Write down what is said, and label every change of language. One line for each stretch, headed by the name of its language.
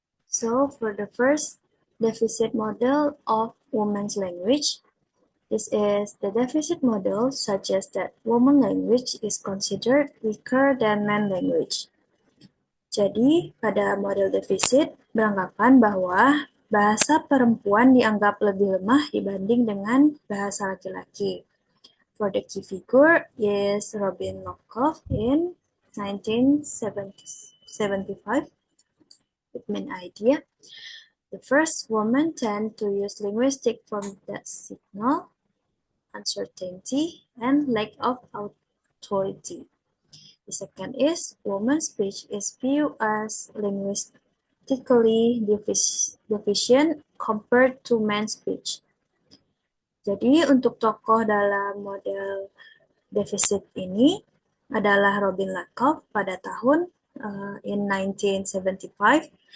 English: So for the first deficit model of women's language, this is the deficit model suggests that woman language is considered weaker than man language.
Indonesian: Jadi, pada model defisit beranggapan bahwa bahasa perempuan dianggap lebih lemah dibanding dengan bahasa laki-laki.
English: For the key figure is Robin Lockoff in 1975 with main idea. The first woman tend to use linguistic form that signal uncertainty and lack of authority. The second is woman's speech is viewed as linguistically deficient compared to men's speech.
Indonesian: Jadi untuk tokoh dalam model defisit ini adalah Robin Lackoff pada tahun in 1975.